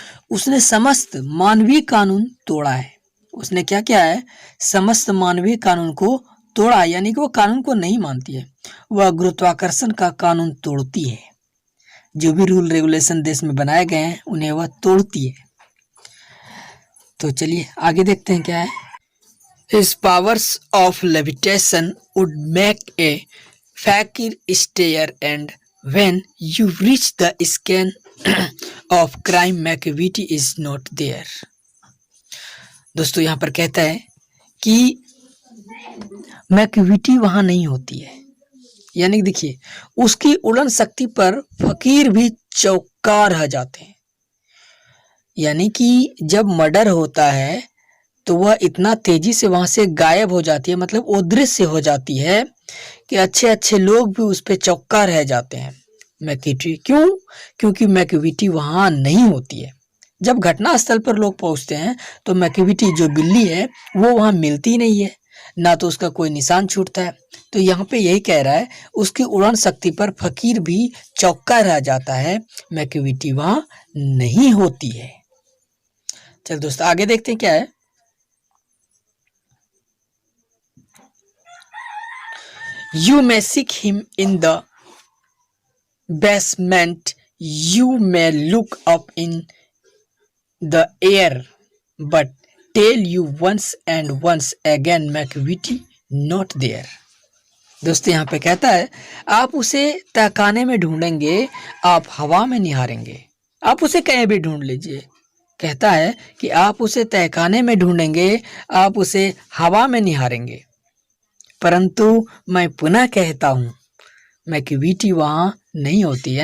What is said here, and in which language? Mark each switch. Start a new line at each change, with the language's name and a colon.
Hindi: उसने समस्त मानवीय कानून तोड़ा है। उसने क्या किया है? समस्त मानवीय कानून को तोड़ा, यानी कि वो कानून को नहीं मानती है। वह गुरुत्वाकर्षण का कानून तोड़ती है। जो भी रूल रेगुलेशन देश में बनाए गए हैं उन्हें वह तोड़ती है। तो चलिए आगे देखते हैं क्या है।
English: His powers of levitation would make a fakir stare, and when you reach the scan of crime, McVitie is not there.
Hindi: दोस्तों यहाँ पर कहता है कि मैक्विटी वहां नहीं होती है। यानी देखिए, उसकी उड़न शक्ति पर फकीर भी चौंका रह जाते हैं। यानी कि जब मर्डर होता है तो वह इतना तेजी से वहां से गायब हो जाती है, मतलब वो दृश्य हो जाती है कि अच्छे अच्छे लोग भी उस पर चौंका रह जाते हैं। मैक्विटी क्यों? क्योंकि मैक्विटी वहां नहीं होती है। जब घटना स्थल पर लोग पहुंचते हैं तो मैक्विटी जो बिल्ली है वो वहां मिलती नहीं है, ना तो उसका कोई निशान छूटता है। तो यहाँ पे यही कह रहा है, उसकी उड़न शक्ति पर फकीर भी चौंका रह जाता है, मैक्विटी वहां नहीं होती है। चल दोस्तों आगे देखते हैं क्या है।
English: You may seek him in the basement, you may look up in the air, but tell you once and once again, McVitie not there.
Hindi: दोस्तों यहाँ पे कहता है, आप उसे तहखाने में ढूंढेंगे, आप हवा में निहारेंगे। आप उसे कहीं भी ढूंढ लीजिए। कहता है कि आप उसे तहखाने में ढूंढेंगे, आप उसे हवा में निहारेंगे, परंतु मैं पुनः कहता हूँ मैक्विटी वहां नहीं होती।